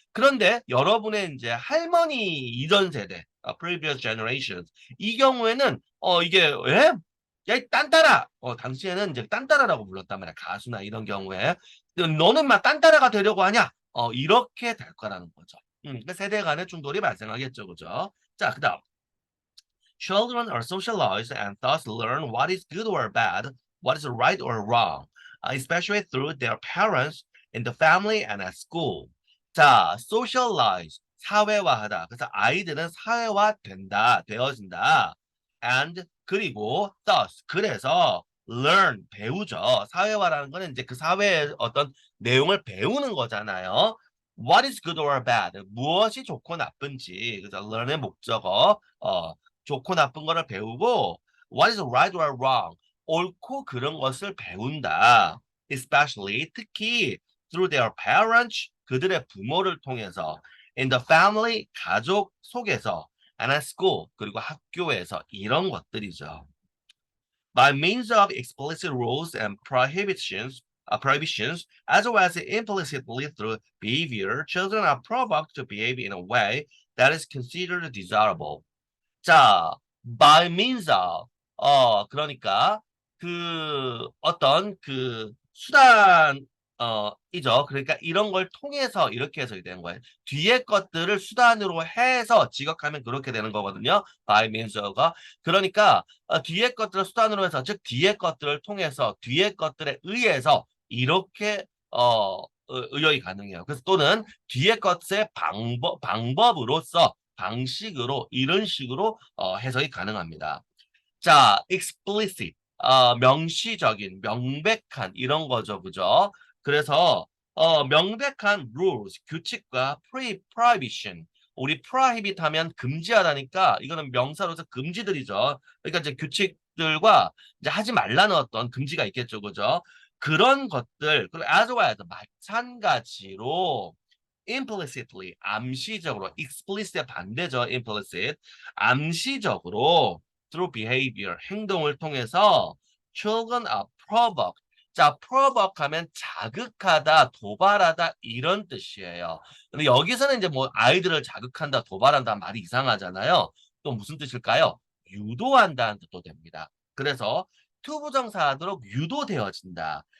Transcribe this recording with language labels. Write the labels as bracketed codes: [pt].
[ko] 그런데 여러분의 이제 할머니 이전 세대, [en] previous generations [ko] 이 경우에는 이게 왜? 야, 이 딴따라! 당시에는 이제 딴따라라고 불렀단 말이야. 가수나 이런 경우에. 너는 막 딴따라가 되려고 하냐? 이렇게 될 거라는 거죠. 그 세대 간의 충돌이 발생하겠죠. 그죠? 자, 그 다음. [en] Children are socialized and thus learn what is good or bad, what is right or wrong, especially through their parents, in the family, and at school. [ko] 자, socialize, 사회화하다. 그래서 아이들은 사회화된다, 되어진다. [en] And [ko] 그리고 [en] thus, [ko] 그래서 learn, 배우죠. 사회화라는 거는 이제 그 사회의 어떤 내용을 배우는 거잖아요. [en] What is good or bad? [ko] 무엇이 좋고 나쁜지. 그래서 learn의 목적어, 좋고 나쁜 거를 배우고 [en] what is right or wrong [ko] 옳고 그런 것을 배운다. Especially 특히 [en] through their parents [ko] 그들의 부모를 통해서 [en] in the family [ko] 가족 속에서 [en] and at school [ko] 그리고 학교에서 이런 것들이죠. [en] By means of explicit rules and prohibitions, as well as implicitly through behavior, children are provoked to behave in a way that is considered desirable. [ko] 자, by means of, 그러니까, 어떤 수단, 이죠. 그러니까 이런 걸 통해서 이렇게 해서 되는 거예요. 뒤에 것들을 수단으로 해서 지각하면 그렇게 되는 거거든요. by means of가. 그러니까, 뒤에 것들을 수단으로 해서, 즉, 뒤에 것들을 통해서, 뒤에 것들에 의해서, 이렇게, 의역이 가능해요. 그래서 또는 뒤에 것의 방법으로서, 방식으로 이런 식으로 해석이 가능합니다. 자, explicit, 명시적인, 명백한 이런 거죠, 그죠? 그래서 명백한 rules, 규칙과 prohibition, 우리 prohibit 하면 금지하다니까 이거는 명사로서 금지들이죠. 그러니까 이제 규칙들과 이제 하지 말라는 어떤 금지가 있겠죠, 그죠? 그런 것들, 그리고 [en] as well as [ko] 마찬가지로 implicitly 암시적으로 explicit의 반대죠. [en] implicit [ko] 암시적으로 [en] through behavior [ko] 행동을 통해서 [en] children are provoked. [ko] 자, provoke 하면 자극하다, 도발하다 이런 뜻이에요. 근데 여기서는 이제 뭐 아이들을 자극한다, 도발한다 말이 이상하잖아요. 또 무슨 뜻일까요? 유도한다는 뜻도 됩니다. 그래서 투부정사하도록 유도되어진다.